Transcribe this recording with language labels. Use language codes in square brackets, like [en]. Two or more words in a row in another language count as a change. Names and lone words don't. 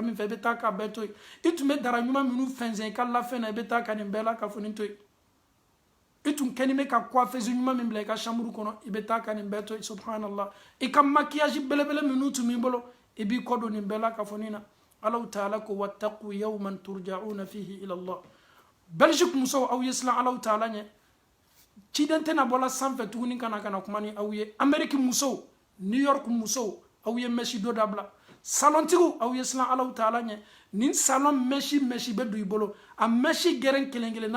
[bm] min fɛ i bɛ taa k'a bɛɛ to yen i tun bɛ dara ɲuman minnu fɛnsɛn i ka lafe na i bɛ taa ka nin bɛɛ la ka fɔ nin to yen i tun kɛlen bɛ ka coiffeuse ɲuman min bila i ka chambre kɔnɔ i bɛ taa ka nin bɛɛ to yen subhanallah i ka maquillage belebele minnu tun b'i bolo i b'i kɔ don nin bɛɛ la ka fɔ nin na Alahu Taala ko [ar] وَاتَّقُوا يَوْمًا تُرْجَعُونَ فِيهِ إِلَى اللَّهِ [bm] Belgique musow aw ye siran Alahu Taala ɲɛ ciden tɛna bɔla sanfɛ tuguni kana kuma ni aw ye Amérique musow New York musow aw ye mɛsi dɔ dabila salontigiw aw ye siran Alahu Taala ɲɛ nin salon mɛsi bɛ don i bolo a mɛsi gɛrɛn kelen-kelenna